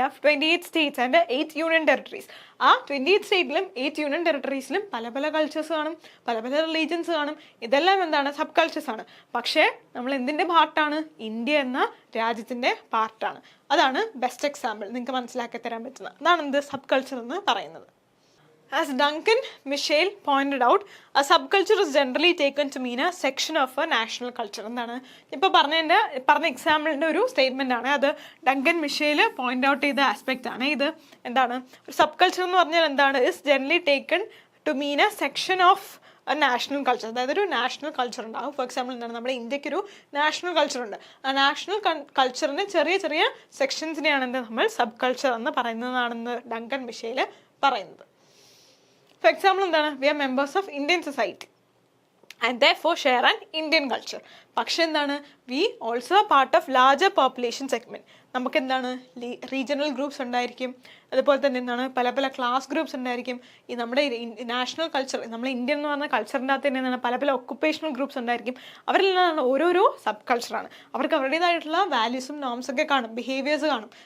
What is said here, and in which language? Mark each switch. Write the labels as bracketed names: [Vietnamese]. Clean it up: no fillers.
[English] We have 28 states and 8 union territories. [Malayalam] ആ 28 സ്റ്റേറ്റിലും 8 union ടെറിട്ടറീസിലും പല പല കൾച്ചേഴ്സ് കാണും, പല പല റിലീജിയൻസ് കാണും. ഇതെല്ലാം എന്താണ് സബ് കൾച്ചേഴ്സ് ആണ്. പക്ഷേ നമ്മൾ എന്തിൻ്റെ പാർട്ടാണ്? ഇന്ത്യ എന്ന രാജ്യത്തിൻ്റെ പാർട്ടാണ്. അതാണ് ബെസ്റ്റ് എക്സാമ്പിൾ നിങ്ങൾക്ക് മനസ്സിലാക്കി തരാൻ പറ്റുന്നത്. അതാണ് എന്ത് സബ് കൾച്ചർ എന്ന് പറയുന്നത്. [English] As Duncan Michel pointed out, a subculture is generally taken to mean a section of a national culture. [Malayalam] എന്താണ് ഇപ്പോൾ പറഞ്ഞ എക്സാമ്പിളിൻ്റെ ഒരു സ്റ്റേറ്റ്മെൻ്റ് ആണ്. അത് ഡങ്കൻ മിഷേൽ പോയിന്റ് ഔട്ട് ചെയ്ത ആസ്പെക്റ്റ് ആണ്. ഇത് എന്താണ്, ഒരു സബ് കൾച്ചർ എന്ന് പറഞ്ഞാൽ എന്താണ്, [English] Is generally taken to mean a section of a national culture. [Malayalam] അതായത് ഒരു നാഷണൽ കൾച്ചർ ഉണ്ടാകും. ഫോർ എക്സാമ്പിൾ എന്താണ്, നമ്മുടെ ഇന്ത്യക്കൊരു നാഷണൽ കൾച്ചർ ഉണ്ട്. ആ നാഷണൽ കൾച്ചറിന് ചെറിയ ചെറിയ സെക്ഷൻസിനെയാണ് എന്ത് നമ്മൾ സബ് കൾച്ചർ എന്ന് പറയുന്നതാണെന്ന് ഡങ്കൻ മിഷേൽ പറയുന്നത്. [English] For example, we are members of Indian society and therefore share an Indian culture. [Malayalam] പക്ഷെ എന്താണ്, [English] we also are part of larger population segment. [Malayalam] നമുക്ക് എന്താണ് റീജിയണൽ ഗ്രൂപ്പ്സ് ഉണ്ടായിരിക്കും, അതുപോലെ തന്നെ എന്താണ് പല പല ക്ലാസ് ഗ്രൂപ്പ്സ് ഉണ്ടായിരിക്കും. ഈ നമ്മുടെ നാഷണൽ കൾച്ചർ, നമ്മുടെ ഇന്ത്യൻ എന്ന് പറഞ്ഞ കൾച്ചറിൻ്റെ അകത്ത് തന്നെ എന്താണ് പല പല ഒക്കുപ്പേഷണൽ ഗ്രൂപ്പ്സ് ഉണ്ടായിരിക്കും. അവരെല്ലാം ഓരോരോ സബ് കൾച്ചറാണ്. അവർക്ക് അവരുടേതായിട്ടുള്ള വാല്യൂസും നോംസ് ഒക്കെ കാണും, ബിഹേവിയേഴ്സ് കാണും.